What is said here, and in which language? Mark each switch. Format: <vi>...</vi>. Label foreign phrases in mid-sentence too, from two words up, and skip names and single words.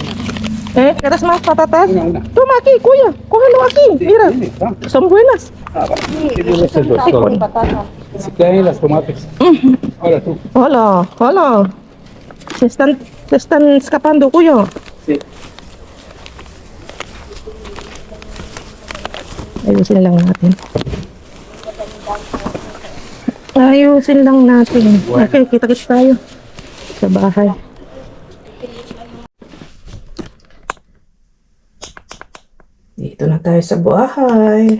<es>¿Quieres más patatas? Una. Toma aquí, cuya. Cógelo aquí. Mira, Ahí está. son buenas. Ah, va. Yo sé dos solo. Si caen las tomates. Ahora tú. Hola, hola. Se están escapando, kuya. Sí.</es> <tl>Ayusin lang natin. Ayusin lang natin. Okay, kita-kits tayo sa bahay. Dito na tayo sa bahay.</tl>